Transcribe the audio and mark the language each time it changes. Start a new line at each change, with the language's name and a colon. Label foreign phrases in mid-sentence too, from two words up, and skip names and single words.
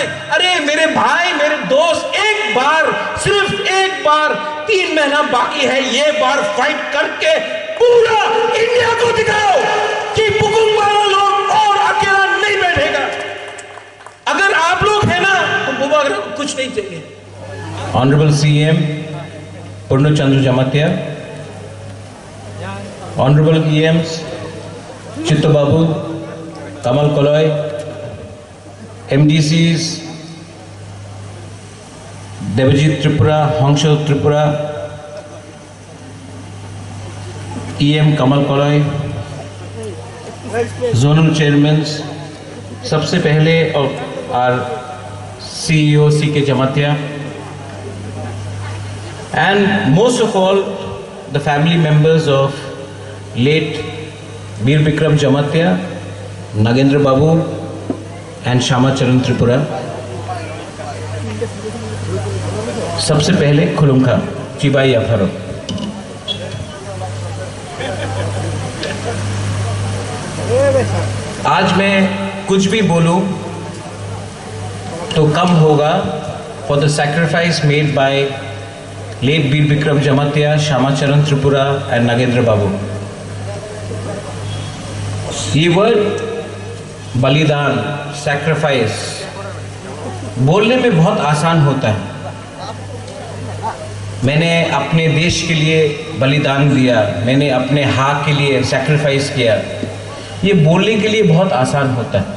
Hindi: अरे मेरे भाई, मेरे दोस्त, एक बार, सिर्फ एक बार, 3 महीना बाकी है, ये बार फाइट करके पूरा इंडिया को दिखाओ कि पुकुंग वाला लोग और अकेला नहीं बैठेगा। अगर आप लोग हैं ना तो बुबागरा को कुछ नहीं चाहिए।
English: Honorable CM Purno Chandra Jamatia, Honorable EMs Chitto Babu, Kamal Koloy, MDCs Devajit Tripura, Hongsho Tripura, EM Kamal Koloy, Zonal Chairmen,
Hindi: सबसे पहले
English: our CEO C.K. Jamatia, and most of all the family members of late Veer Bikram Jamatia, Nagendra Babu and Shama Charan Tripura.
Kok Borok: सबसे पहले खुलुमखा चिबाई अफरो।
Hindi: आज मैं कुछ भी बोलूं तो कम होगा
English: for the sacrifice made by late Veer Bikram Jamatia, Shama Charan Tripura and Nagendra Babu.
Hindi: ये वर्ड बलिदान, सैक्रिफाइस बोलने में बहुत आसान होता है। मैंने अपने देश के लिए बलिदान दिया, मैंने अपने हक के लिए सैक्रिफाइस किया, ये बोलने के लिए बहुत आसान होता है।